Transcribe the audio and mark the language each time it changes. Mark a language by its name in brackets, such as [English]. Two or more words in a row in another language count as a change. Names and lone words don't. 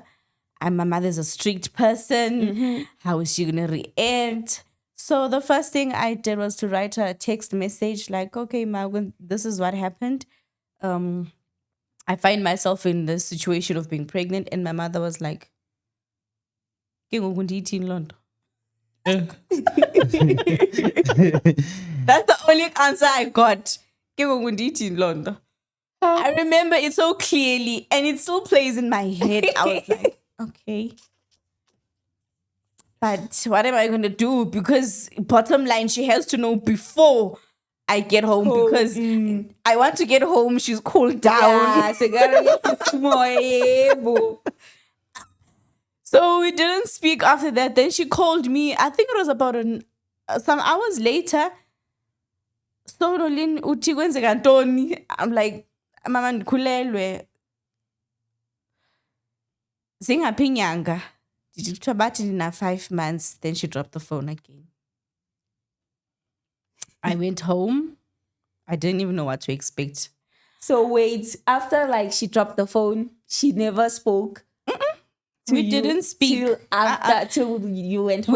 [English] And my mother's a strict person. How is she gonna react? So the first thing I did was to write her a text message like, okay, Ma, this is what happened. I find myself in the situation of being pregnant, and my mother was like, [Xhosa] "Ke ngoku ndiyithini loo nto?" [English] That's the only answer I got. [Xhosa] Ke ngoku ndiyithini loo nto? [English] I remember it so clearly, and it still plays in my head. I was like, okay. But what am I going to do? Because bottom line, she has to know before I get home because I want to get home. She's cooled down. So we didn't speak after that. Then she called me. I think it was about some hours later. [Xhosa] So Nolin, uthi kwenzeka ntoni? [English] I'm like, [Xhosa] mama ndikhulelwe. Zingaphi inyanga? Kuthiwa bathi ndina 5 months. [English] Then she dropped the phone again. I went home. I didn't even know what to expect. So wait, after like she dropped the phone, she never spoke. We didn't speak till you went home.